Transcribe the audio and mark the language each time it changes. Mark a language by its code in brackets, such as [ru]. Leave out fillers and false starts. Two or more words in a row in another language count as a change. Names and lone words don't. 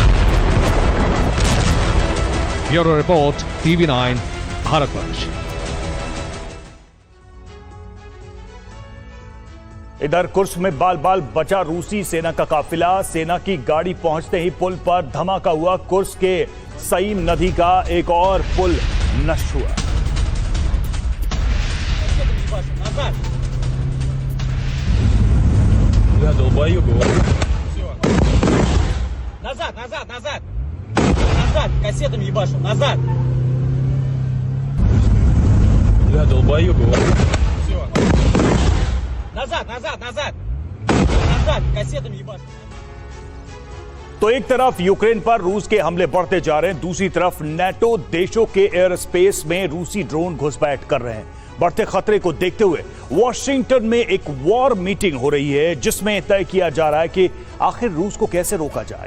[hi] ब्यूरो रिपोर्ट, TV9 भारतवर्ष। इधर कुर्स्क में बाल बाल बचा रूसी सेना का काफिला। सेना की गाड़ी पहुंचते ही पुल पर धमाका हुआ। कुर्स्क के सईम नदी का एक और पुल नष्ट हुआ। [ru] Назад, назад, назад! Назад, кассетами ебашу, назад! Я долбоёб его. Все. Назад, назад, назад! Назад, кассетами ебашу. [hi] तो एक तरफ यूक्रेन पर रूस के हमले बढ़ते जा रहे हैं, दूसरी तरफ नेटो देशों के एयर स्पेस में रूसी ड्रोन घुसपैठ कर रहे हैं। बढ़ते खतरे को देखते हुए वॉशिंगटन में एक वॉर मीटिंग हो रही है जिसमें तय किया जा रहा है कि आखिर रूस को कैसे रोका जाए।